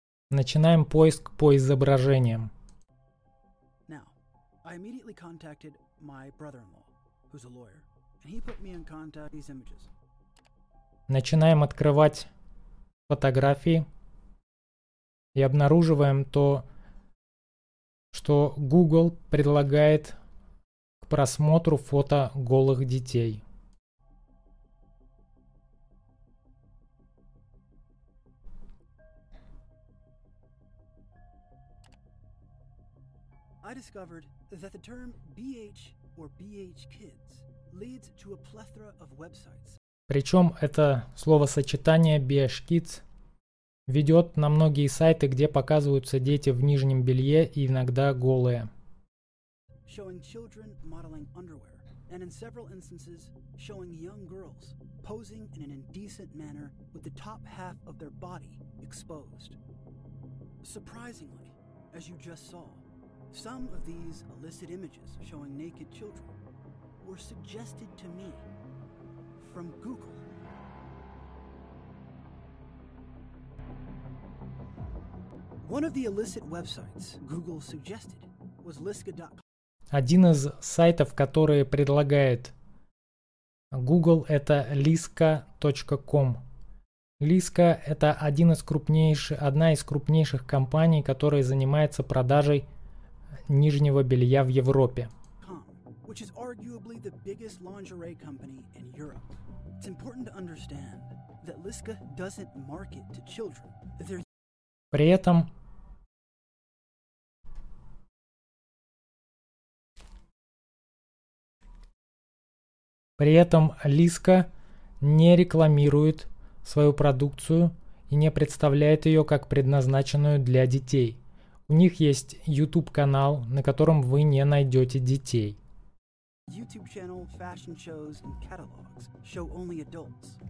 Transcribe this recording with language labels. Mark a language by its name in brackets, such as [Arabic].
[Russian] Начинаем поиск по изображениям. [English] Now, I immediately contacted my brother-in-law, who's a lawyer, and he put me in contact with these images. [Russian] Начинаем открывать фотографии и обнаруживаем то, что Google предлагает к просмотру фото голых детей. [English] I discovered that the term BH or BH kids leads to a plethora of websites. [Russian] Причем это словосочетание BH Kids ведет на многие сайты, где показываются дети в нижнем белье и иногда голые. [English] Showing children modeling underwear and in several instances showing young girls posing in an indecent manner with the top half of their body exposed. Surprisingly, as you just saw, some of these illicit images showing naked children were suggested to me. From Google. One of the illicit websites Google suggested was Liska.com. [Russian] Один из сайтов, которые предлагает Google, это Liska.com. Liska – это одна из крупнейших компаний, которая занимается продажей нижнего белья в Европе. [English] Which is arguably the biggest lingerie company in Europe. It's important to understand that Liska doesn't market to children. [Russian] При этом Liska не рекламирует свою продукцию и не представляет ее как предназначенную для детей. У них есть YouTube-канал, на котором вы не найдете детей. [English] YouTube channel, fashion shows, and catalogs show only adults.